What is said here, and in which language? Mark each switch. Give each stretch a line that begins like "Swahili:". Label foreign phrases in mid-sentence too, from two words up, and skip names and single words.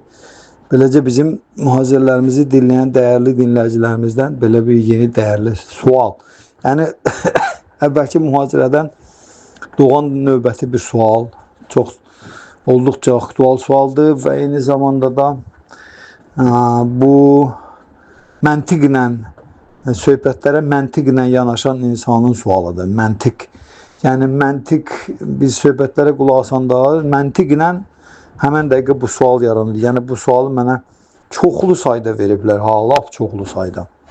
Turkish: Böylece bizim muhazirlerimizi dinleyen değerli dinleyicilerimizden böyle bir yeni değerli sual. Yani evvelki muhazireden doğan
Azerbaijani: növbəti bir sual.
Turkish: Çok oldukça aktual sualdır ve aynı zamanda da
Azerbaijani: bu məntiqlə söhbətlərə məntiqlə yanaşan insanın sualıdır. Məntiq. Yəni məntiq biz söhbətlərə qulaq asanda məntiqlə həmin dəqiqə bu sual yaranır. Yəni bu sualı mənə çoxlu sayda veriblər, lap çoxlu sayda.